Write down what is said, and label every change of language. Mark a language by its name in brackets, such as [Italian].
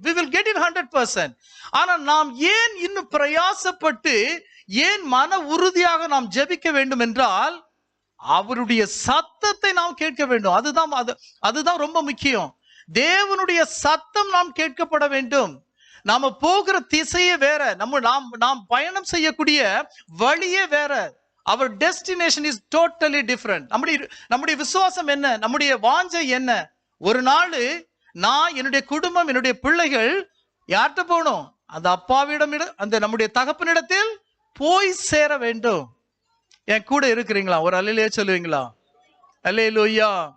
[English] We will get it 100%. [Tamil] ஆனா நாம் ஏன் இன்னும் பிரயாசப்பட்டு, ஏன் மன உறுதியாக நாம் ஜெபிக்க வேண்டும் என்றால், அவருடைய சத்தத்தை நாம் கேட்க வேண்டும். அதுதான் ரொம்ப முக்கியம். தேவனுடைய சத்தம் நாம் கேட்கப்பட வேண்டும். நாம போகிற திசையே வேற, நாம் பயணம் செய்யக்கூடிய வழியே வேற. [English] Our destination is totally different. [Tamil] நம்முடைய விசுவாசம் என்ன, நம்முடைய வாஞ்சை என்ன? ஒரு நாள் நான், என்னுடைய குடும்பம், என்னுடைய பிள்ளைகள் யார்கிட்ட போகணும்? அந்த அப்பாவிடம், அந்த நம்முடைய தகப்பனிடத்தில் போய் சேர வேண்டும். என் கூட இருக்கிறீங்களா? ஒரு அல்லேலூயா சொல்லுவீங்களா? அல்லேலூயா.